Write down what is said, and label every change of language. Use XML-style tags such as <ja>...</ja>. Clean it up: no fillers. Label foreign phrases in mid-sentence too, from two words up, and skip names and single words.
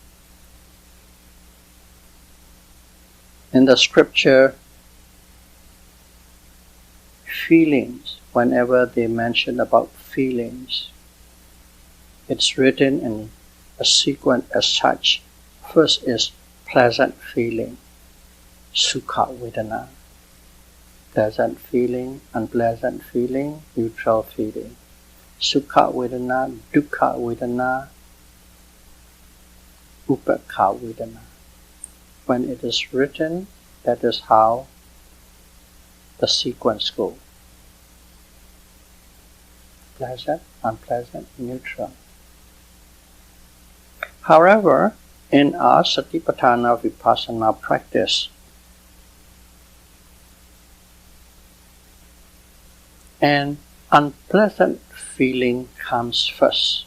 <en>In the scripture, feelings, whenever they mention about feelings, it's written in a sequence as such. First is pleasant feeling,</en> <pi>sukha vedana.</pi> <en>Pleasant feeling, unpleasant feeling, neutral feeling.</en> <pi>Sukha vedana, dukkha vedana, upekkha vedana.</pi> <en>When it is written, that is how the sequence goes. Pleasant, unpleasant, neutral. However, in our Satipatthana Vipassana practice, an unpleasant feeling comes first.</en>